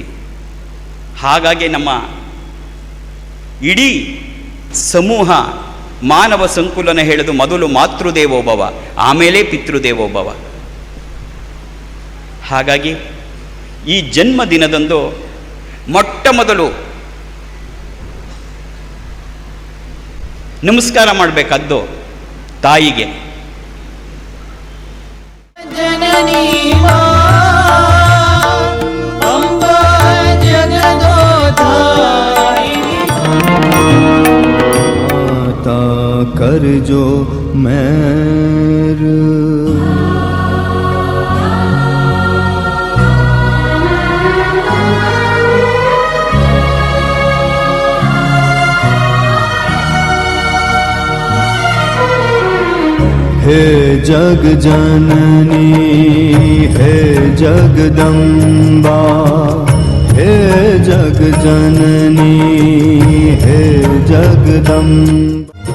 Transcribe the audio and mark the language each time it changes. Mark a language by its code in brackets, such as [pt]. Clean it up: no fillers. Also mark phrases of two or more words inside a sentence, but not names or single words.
[kn] ಹಾಗಾಗಿ ನಮ್ಮ ಇಡೀ ಸಮೂಹ ಮಾನವ ಸಂಕುಲನ ಹೇಳೋದು ಮೊದಲು ಮಾತೃದೇವೋಭವ, ಆಮೇಲೆ ಪಿತೃದೇವೋಭವ. ಹಾಗಾಗಿ ಈ ಜನ್ಮದಿನದಂದು ಮೊಟ್ಟ ಮೊದಲು ನಮಸ್ಕಾರ ಮಾಡಬೇಕಾದ್ದು ತಾಯಿಗೆ. [hi] जननी अम्बा जगदोधारिणी माता कर्जो मेर हे जग जननी हे जगदम्बा, हे जग जननी हे जगदम्बा।